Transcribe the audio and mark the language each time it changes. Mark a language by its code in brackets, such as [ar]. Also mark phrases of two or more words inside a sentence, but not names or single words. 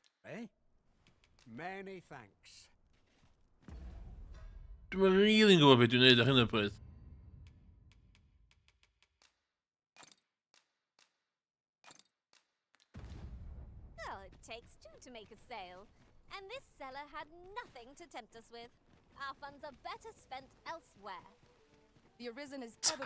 [en] eh? Many thanks. [cy] Dwi'n rili'n gwybod beth dwi'n neud ar hyn o bryd. [en] Oh, it takes two to make a sale. And this seller had nothing to tempt us with. Our funds are better spent elsewhere. The Arisen is ever